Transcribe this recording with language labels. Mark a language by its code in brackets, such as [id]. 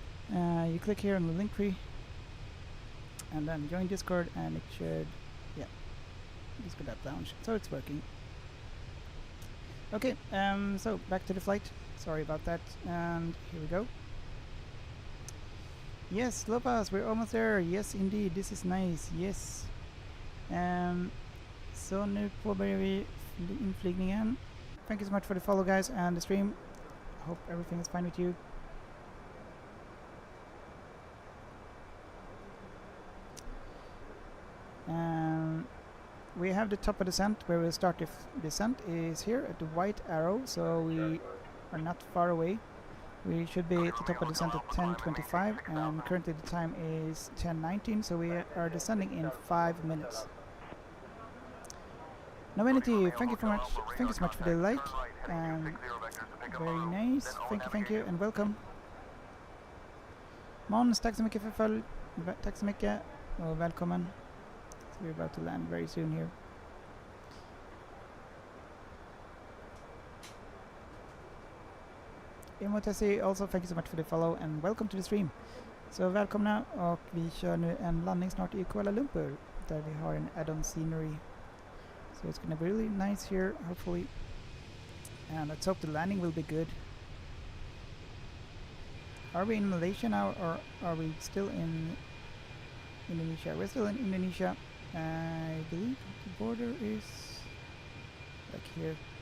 [en] You click here on the link tree, and then join Discord, and it should, yeah. Discord app lounge, so it's working. Okay, so back to the flight. Sorry about that, and here we go. Yes, Lopas, we're almost there. Yes, indeed, this is nice. Yes. [sv] Så nu påbörjar vi inflygningen. [en] Thank you so much for the follow, guys, and the stream. Hope everything is fine with you. We have the top of descent where we'll start the descent is here at the white arrow, so we are not far away. We should be at the top of descent at 10:25, and currently the time is 10:19, so we are descending in 5 minutes. Novenity, thank you so much. Thank you so much for the like, and very nice. Thank you, and welcome. [sv] Måns, tack så mycket för följ. Tack så mycket och välkommen. [en] We're about to land very soon here. Imotesi, also thank you so much for the follow and welcome to the stream. [sv] Så välkomna, och vi kör nu en landning snart i Kuala Lumpur där vi har en add-on scenery. [en] So it's gonna be really nice here, hopefully. And let's hope the landing will be good. Are we in Malaysia now, or are we still in Indonesia? We're still in Indonesia. I believe the border is like here.